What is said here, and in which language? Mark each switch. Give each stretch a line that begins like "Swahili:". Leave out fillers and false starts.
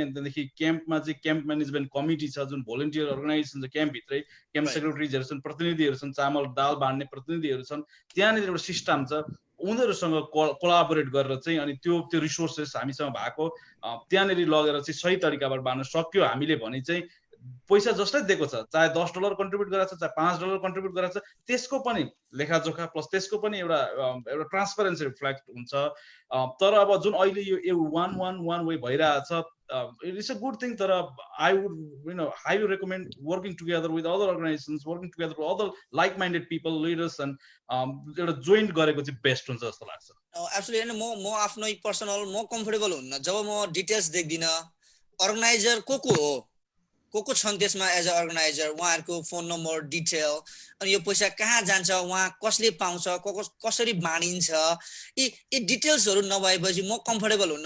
Nepali: अनि त्यहाँदेखि क्याम्पमा चाहिँ क्याम्प म्यानेजमेन्ट कमिटी छ, जुन भोलिन्टियर अर्गनाइजेसन छ क्याम्पभित्रै, क्याम्प सेक्रेटरीजहरू छन्, प्रतिनिधिहरू छन्, चामल दाल बाँड्ने प्रतिनिधिहरू छन्, त्यहाँनिर एउटा सिस्टम छ, उनीहरूसँग कोलाबोरेट गरेर चाहिँ अनि त्यो रिसोर्सेस हामीसँग भएको त्यहाँनिर लगेर चाहिँ सही तरिकाबाट बाँड्न सक्यो हामीले भने चाहिँ पैसा जसले दिएको छ, चाहे $10 कन्ट्रिब्युट गरेको छ, चाहे $5 कन्ट्रिब्युट गरेको छ, त्यसको पनि लेखाजोखा प्लस त्यसको पनि एउटा ट्रान्सपरेन्सी रिफ्लेक्ट हुन्छ। तर अब जुन अहिले यो 1-1-1 वे भइरहेछ, it is a good thing.
English: तर I would highly recommend working together with other organizations, working together with other like-minded people, leaders, and एउटा joint गरेको चाहिँ best हुन्छ जस्तो लाग्छ। एब्सोल्युटली।
Nepali: म आफ्नै पर्सनल म कम्फर्टेबल हुन्न जब म डिटेल्स देख्दिन, अर्गनाइजर को छन् त्यसमा एज अ अर्गनाइजर, उहाँहरूको फोन नम्बर डिटेल, अनि यो पैसा कहाँ जान्छ, उहाँ कसले पाउँछ, कसरी बाँडिन्छ, यी डिटेल्सहरू नभएपछि म कम्फर्टेबल हुन्न।